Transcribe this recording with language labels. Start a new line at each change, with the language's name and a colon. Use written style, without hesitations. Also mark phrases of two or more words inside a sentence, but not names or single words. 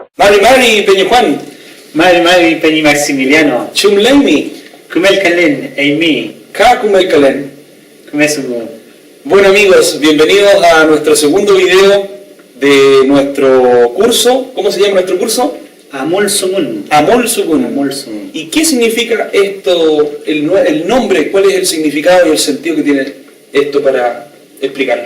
Mapuche: Mari, Peña Juan. Mari, Peña Maximiliano. Chumleimi. Kumel Kalen, Amy. Ka Kumel Kalen. Kumesugu.
Spanish: Bueno amigos, bienvenidos a nuestro segundo video de nuestro curso. ¿Cómo se llama nuestro curso? Amol Sumun. Amol Sumun. ¿Y qué significa esto, el nombre? ¿Cuál es el significado y el sentido que tiene esto para explicarlo?